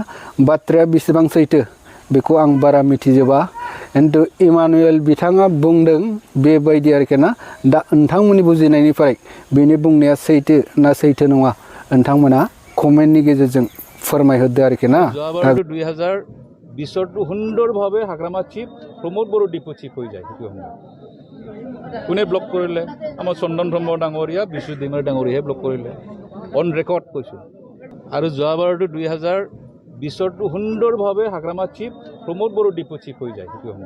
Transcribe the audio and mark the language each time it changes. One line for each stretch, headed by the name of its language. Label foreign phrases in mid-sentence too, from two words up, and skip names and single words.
Bodo: बाथ्राया बेसेबां सैथो बेखौ आं बारा मिथिजोबा, खिन्थु इमानुएल बिथाङा बुंदों बेबायदि आरोखि ना। दा नोंथांमोननि बुजिनायनिफ्राय बेनि बुंनाया सैथो ना सैथो नङा नोंथांमोना कमेन्टनि गेजेरजों फोरमायहरदो आरोखि ना।
Assamese: যোৱাবাৰটো 2020 সুন্দৰভাৱে হাগ্ৰামা চিফ প্ৰমোদ বড়ো
English: deputy chief
Assamese: হৈ যায় সেইটো সময়ত। কোনে ব্লক কৰিলে? আমাৰ চন্দন ব্ৰহ্ম ডাঙৰীয়া, বিশ্বজিৎ दैमारि ডাঙৰীয়াহে ব্লক কৰিলে।
English: on record
Assamese: কৈছোঁ। আৰু যোৱাবাৰটো 2020 সুন্দৰভাৱে হাগ্ৰামা চিফ প্ৰমোদ বড়ো
English: deputy chief
Assamese: হৈ যায় সেইটো সময়ত।